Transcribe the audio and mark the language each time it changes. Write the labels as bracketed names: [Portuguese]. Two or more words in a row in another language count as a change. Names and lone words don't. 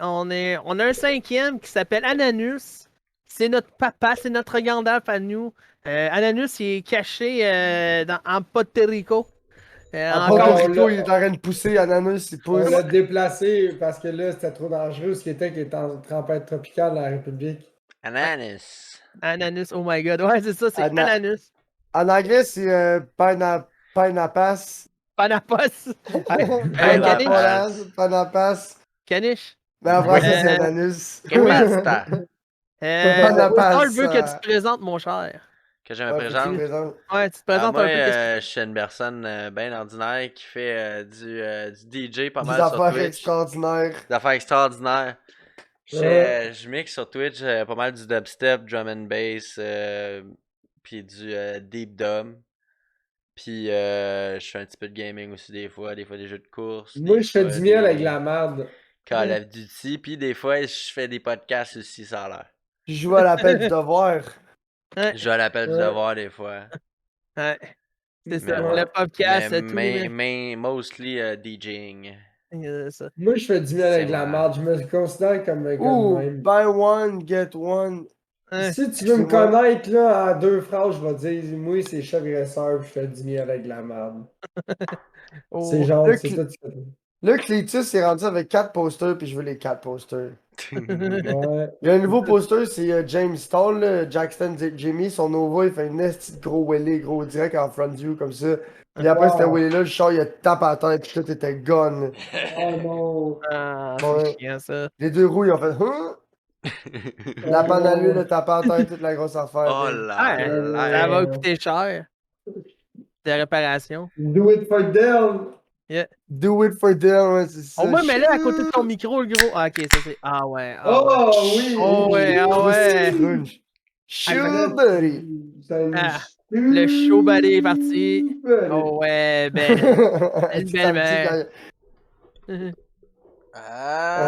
[French] On a un cinquième qui s'appelle Ananus. C'est notre papa, c'est notre Gandalf à nous. Ananus, il est caché en Puerto Rico. En Encore. Porto on Rico, l'a- il est en train de pousser ananas, il On pousse. l'a déplacé parce que là, c'était trop dangereux, ce qui est en tempête tropicale dans la République. Ananas. [English] Ananus, oh my god. [French] Ouais, c'est ça, c'est Ananus. En anglais, c'est Panapas. Panapos. Panapas. Panapas. Caniche. Mais en français, c'est Ananus. [Spanish] Que basta. [French] Panapas, Je veux que tu te présentes, mon cher. Que je me Ouais, faut que tu présente. te présentes. Ouais, tu te présentes moi, un peu. je suis une personne bien ordinaire qui fait du DJ pas Des mal sur affaires Twitch. extraordinaires. Des affaires extraordinaires. Je mixe sur Twitch pas mal du dubstep, [English] drum and bass, [French] puis du [English] deep dub. [French] Puis je fais un petit peu de gaming aussi des fois des jeux de course. Moi, des je fais fois du miel des- avec la merde. Call of Duty, puis des fois, je fais des podcasts aussi, ça a l'air. Je joue à l'appel du devoir. Ouais, Je joue à l'appel du Ouais. devoir des fois. ouais. C'est Mais ça. ouais. Le podcast, Mais tous les [English] mostly DJing. [French] c'est ça. Moi, je fais du miel avec C'est la moi. merde. Je me considère comme un gars de Ouh, même. [English] buy one, get one. [French] Ouais. Si tu veux me Excuse-moi. connaître là, à 2 phrases, je vais te dire, moi, c'est chagresseur, puis je fais du miel avec la merde. C'est Oh. genre, Le c'est cl- ça que tu fais. Là, Clétus est rendu avec 4 posters, puis je veux les 4 posters. Ouais. Il y a un nouveau poster, c'est James Stall, là, Jackson Jimmy, son Nova, il fait une esti de gros Willy, gros direct en front view comme ça. Puis après, c'était Wow. Willy là, le char, il a tapé à la tête, puis tout était gone. Oh non. Ah, Ouais. c'est chiant ça. Les deux roues, ils ont fait hein? La panne à l'huile, le tapé à la tête, toute la grosse affaire. Oh puis- là Ouais, là. ça va coûter cher. De réparation. [English] Do it for them. Do it for them, [French] ouais, c'est ça. Au moins, mets-le à côté de ton micro, le gros. Ah, ok, ça c'est. Ah ouais. Ah ouais. Oh oui. Oh ouais, ah ouais. [English] Crunch. Shoot, buddy. [French] Ah, le [English] show buddy [French] est parti. Oh ouais, belle. Une belle mère. Ah,